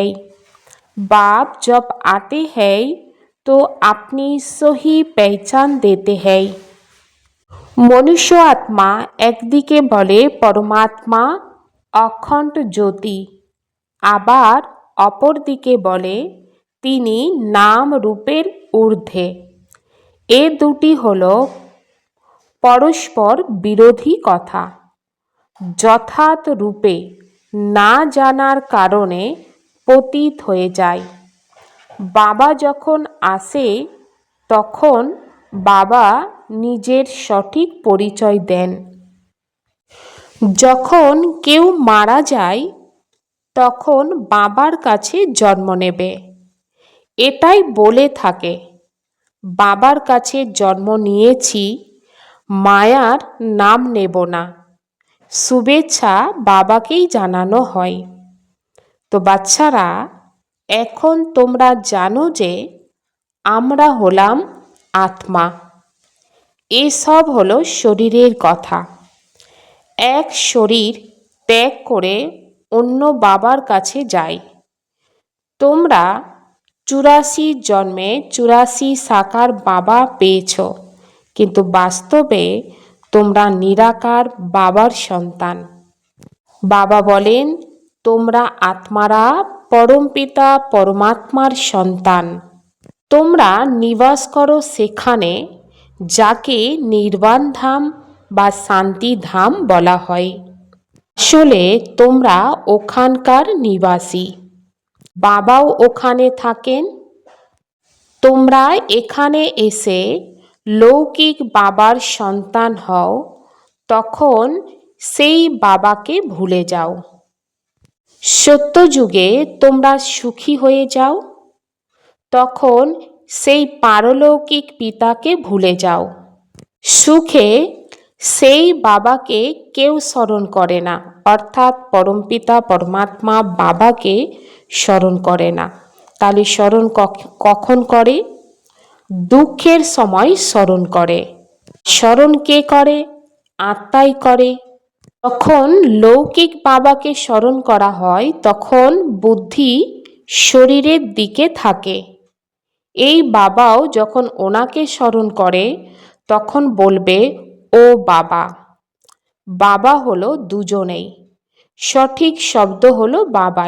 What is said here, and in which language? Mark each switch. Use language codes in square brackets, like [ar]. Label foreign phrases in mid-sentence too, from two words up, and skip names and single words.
[hi] बाप जब आते हैं तो अपनी सही पहचान देते हैं। [bn] মনুষ্য আত্মা এক দিকে বলে পরমাত্মা অখণ্ড জ্যোতি, আবার অপর দিকে বলে তিনি নাম রূপের ঊর্ধ্বে। এ দুটি হলো পরস্পর বিরোধী কথা। যথার্থ রূপে না জানার কারণে পতিত হয়ে যায়। বাবা যখন আসে তখন বাবা নিজের সঠিক পরিচয় দেন। যখন কেউ মারা যায় তখন বাবার কাছে জন্ম নেবে এটাই বলে থাকে। বাবার কাছে জন্ম নিয়েছি, মায়ার নাম নেব না। শুভেচ্ছা বাবাকেই জানানো হয়। তো বাচ্চারা এখন তোমরা জানো যে আমরা হলাম আত্মা। এ সব হলো শরীরের কথা। এক শরীর ত্যাগ করে অন্য বাবার কাছে যায়। তোমরা 84 জন্মে 84 সাকার বাবা পেয়েছো, কিন্তু বাস্তবে তোমরা নিরাকার বাবার সন্তান। বাবা বলেন তোমরা আত্মারা পরম পিতা পরমাত্মার সন্তান। তোমরা নিবাস করো সেখানে যাকে নির্বাণ ধাম বা শান্তি ধাম বলা হয়। আসলে তোমরা ওখানকার নিবাসী। বাবাও ওখানে থাকেন। তোমরা এখানে এসে লৌকিক বাবার সন্তান হও তখন সেই বাবাকে ভুলে যাও। সত্য যুগে তোমরা সুখী হয়ে যাও তখন সেই পারলৌকিক পিতাকে ভুলে যাও। সুখে সেই বাবাকে কেউ স্মরণ করে না, অর্থাৎ পরমপিতা পরমাত্মা বাবাকে স্মরণ করে না। তাহলে স্মরণ কখন করে? দুখের সময় স্মরণ করে। স্মরণ কে করে? আত্মাই করে। যখন লৌকিক বাবাকে স্মরণ করা হয় তখন বুদ্ধি শরীরের দিকে থাকে। এই বাবাও যখন ওনাকে স্মরণ করে তখন বলবে ও বাবা। বাবা হলো দুজনেই। সঠিক শব্দ হলো বাবাই।